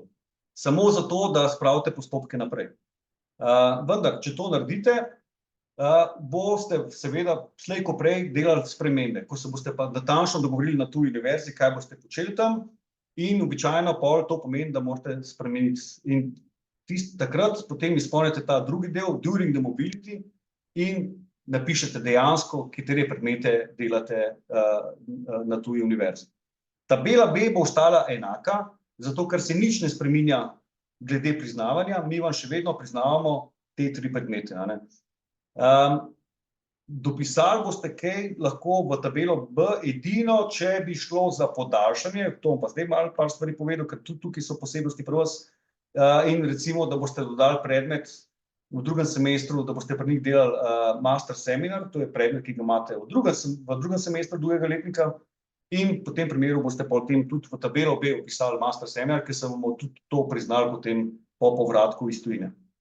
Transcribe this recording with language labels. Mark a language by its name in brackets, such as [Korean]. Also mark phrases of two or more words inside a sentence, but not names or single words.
[Slovenian] Samo zato, da spravite postopke naprej. Vendar, če to naredite, boste seveda slej ko prej delali spremembe, ko se boste pa natančno dogovorili na tuji univerzi, kaj boste počeli tam in običajno pol to pomeni, da morate spremeniti. In takrat potem izpolnite ta drugi del, [English] during the mobility, [Slovenian] in napišete dejansko, katere predmete delate na tuji univerzi. Tabela B bo ostala enaka, zato ker se nič ne spreminja glede priznavanja, mi vam še vedno priznavamo te 3 predmete. Dopisali boste kaj lahko v tabelo B edino, če bi šlo za podaljšanje, to bom pa zdaj malo par stvari povedal, ker tudi tukaj so posebnosti pri vas, in recimo, da boste dodali predmet v drugem semestru, da boste pri njih delali [English] master seminar, [Slovenian] to je predmet, ki ga imate v drugem semestru drugega letnika, in po tem primeru boste potem tudi v tabelo B vpisali [English] master seminar, [Slovenian] ker se bomo tudi to priznali potem po povratku iz tujine.